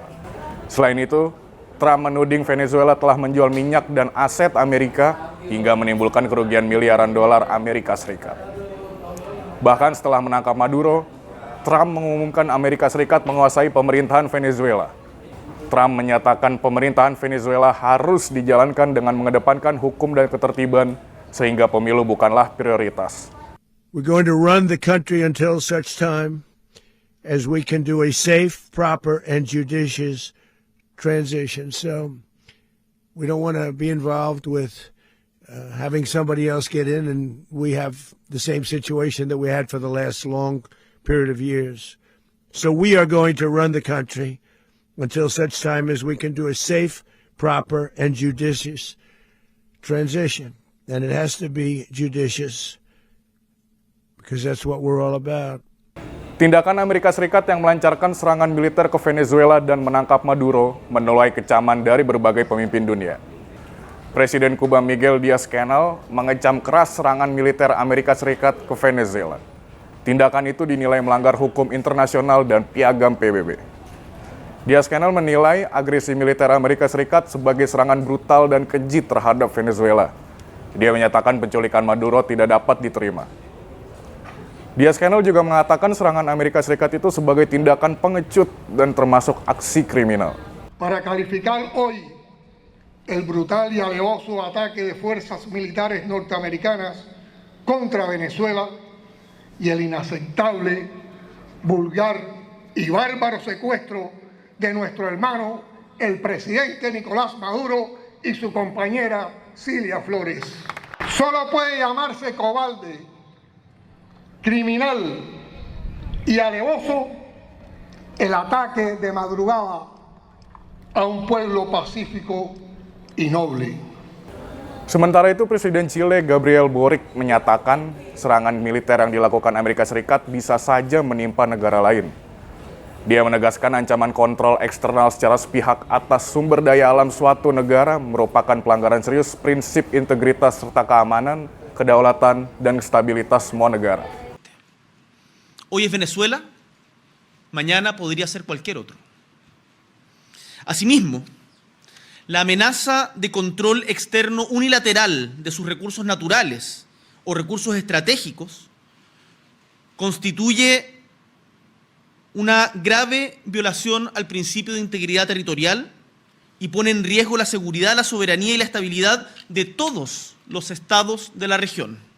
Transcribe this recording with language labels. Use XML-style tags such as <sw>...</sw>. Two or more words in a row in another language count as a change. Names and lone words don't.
<id>Selain itu, Trump menuding Venezuela telah menjual minyak dan aset Amerika hingga menimbulkan kerugian miliaran dolar Amerika Serikat. Bahkan setelah menangkap Maduro, Trump mengumumkan Amerika Serikat menguasai pemerintahan Venezuela. Trump menyatakan pemerintahan Venezuela harus dijalankan dengan mengedepankan hukum dan ketertiban, sehingga pemilu bukanlah prioritas.</id> <en>We're going to run the country until such time as we can do a safe, proper, and judicious transition. So we don't want to be involved with having somebody else get in, and we have the same situation that we had for the last long period of years. So we are going to run the country until such time as we can do a safe, proper, and judicious transition. And it has to be judicious because that's what we're all about.</en> <id>Tindakan Amerika Serikat yang melancarkan serangan militer ke Venezuela dan menangkap Maduro menuai kecaman dari berbagai pemimpin dunia. Presiden Kuba Miguel Diaz-Canel mengecam keras serangan militer Amerika Serikat ke Venezuela. Tindakan itu dinilai melanggar hukum internasional dan piagam PBB. Diaz-Canel menilai agresi militer Amerika Serikat sebagai serangan brutal dan keji terhadap Venezuela. Dia menyatakan penculikan Maduro tidak dapat diterima. Diaz-Canel juga mengatakan serangan Amerika Serikat itu sebagai tindakan pengecut dan termasuk aksi kriminal.</id> <es>Para calificar hoy el brutal y alevoso ataque de fuerzas militares norteamericanas contra Venezuela y el inaceptable, vulgar y bárbaro secuestro de nuestro hermano, el presidente Nicolás Maduro y su compañera Cilia Flores. Solo puede llamarse cobarde, criminal y alevoso el ataque de madrugada a un pueblo pacífico y noble.</es> <id>Sementara itu, Presiden Chile Gabriel Boric menyatakan serangan militer yang dilakukan Amerika Serikat bisa saja menimpa negara lain. Dia menegaskan ancaman kontrol eksternal secara sepihak atas sumber daya alam suatu negara merupakan pelanggaran serius prinsip integritas serta keamanan, kedaulatan, dan stabilitas semua negara.</id> <es>Hoy es Venezuela, mañana podría ser cualquier otro. Asimismo, la amenaza de control externo unilateral de sus recursos naturales o recursos estratégicos constituye una grave violación al principio de integridad territorial y pone en riesgo la seguridad, la soberanía y la estabilidad de todos los estados de la región.</es>